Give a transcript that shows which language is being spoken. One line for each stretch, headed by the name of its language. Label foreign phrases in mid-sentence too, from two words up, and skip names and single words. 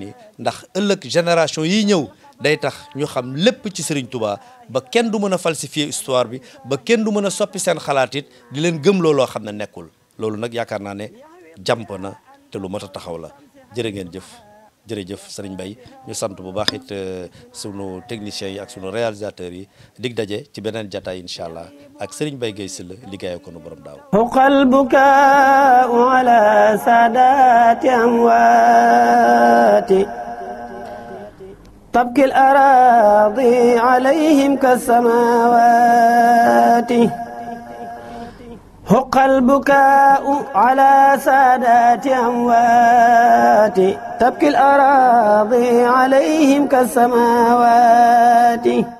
Wolof: nii ndax ëllëg génération yi ñëw day tax ñu xam lépp ci Serigne Touba ba kenn du mën a
French: falsifier histoire
Wolof: bi ba kenn du mën a soppi seen xalaat it di leen gëm loo xam ne nekkul loolu nag yaakaar naa ne jàmp na te lu mat a taxaw la jërë ngeen jëf jërëjëf Serigne Mbaye ñu sant bu baax it sunu techniciens yi ak sunu réalisateurs yi dig daje ci beneen jataay
Arabic: إن شاء الله
Wolof: ak Serigne Mbaye Guèye Sylla liggéeyee ko nu borom daaw.
Arabic: حق البكاء على سادات أموات تبكي الأراضي عليهم كالسماوات حق البكاء على سادات أموات تبكي الأراضي عليهم كالسماوات